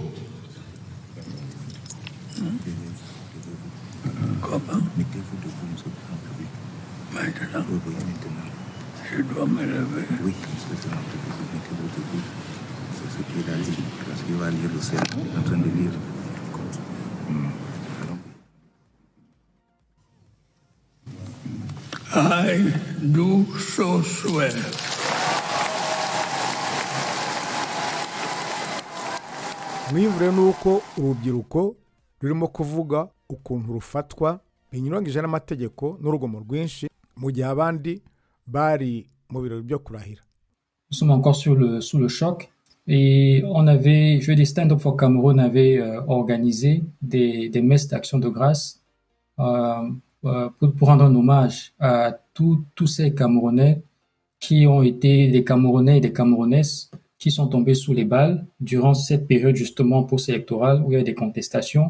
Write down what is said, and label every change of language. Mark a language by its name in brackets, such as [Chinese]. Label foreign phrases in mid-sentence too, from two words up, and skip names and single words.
[French] maintenant, je dois me lever. Oui, mettez-vous debout. C'est ce qu'il a dit, parce qu'il va lire le serment, il est en train de lire. [English] I do so swear. [Kinyarwanda] Mwivure nuko urubyiruko rurimo kuvuga ukuntu rufatwa binyuranyije n'amategeko n'urugomo rwinshi mu gihe abandi bari mu birori byo kurahira. [French] Nous sommes encore sous le choc et je dis Stand Up for Cameroun avait organisé des messes d'action de grâce pour rendre un hommage à tous ces Camerounais qui ont été des Camerounais et des Camerounaises qui sont tombés sous les balles durant cette période justement post-électorale où il y a des contestations.